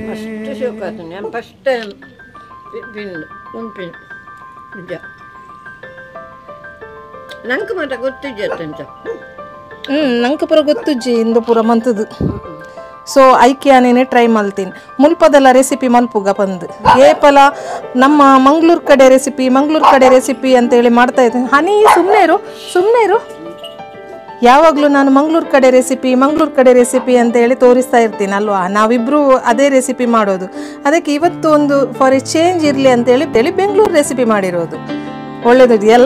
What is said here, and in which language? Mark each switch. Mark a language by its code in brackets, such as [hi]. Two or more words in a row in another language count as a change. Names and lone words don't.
[tcy] ನಂಗೆ ಪುರ ಗೊತ್ತುಜ್ಜಿ ಇಂದು ಪುರ ಮಂತದು. ಸೊ ಐಕ್ಯಾನೇನೆ ಟ್ರೈ ಮಲ್ತೀನಿ. ಮುಲ್ಪದಲ್ಲ ರೆಸಿಪಿ ಮಲ್ಪುಗ ಬಂದು ಏಪಲ [kn] ನಮ್ಮ ಮಂಗ್ಳೂರು ಕಡೆ ರೆಸಿಪಿ ಅಂತೇಳಿ ಮಾಡ್ತಾ ಇದ್ದೀನಿ. ಹನಿ ಸುಮ್ಮನೆ ಇರು. ಯಾವಾಗಲೂ ನಾನು ಮಂಗ್ಳೂರು ಕಡೆ ರೆಸಿಪಿ ಅಂತೇಳಿ ತೋರಿಸ್ತಾ ಇರ್ತೀನಿ ಅಲ್ವಾ. ನಾವಿಬ್ಬರು ಅದೇ ರೆಸಿಪಿ ಮಾಡೋದು. ಅದಕ್ಕೆ ಇವತ್ತು ಒಂದು [en] for a change [kn] ಇರಲಿ ಅಂತೇಳಿ ಬೆಂಗಳೂರು ರೆಸಿಪಿ ಮಾಡಿರೋದು. ಒಳ್ಳೇದಿದೆಯಲ್ಲ?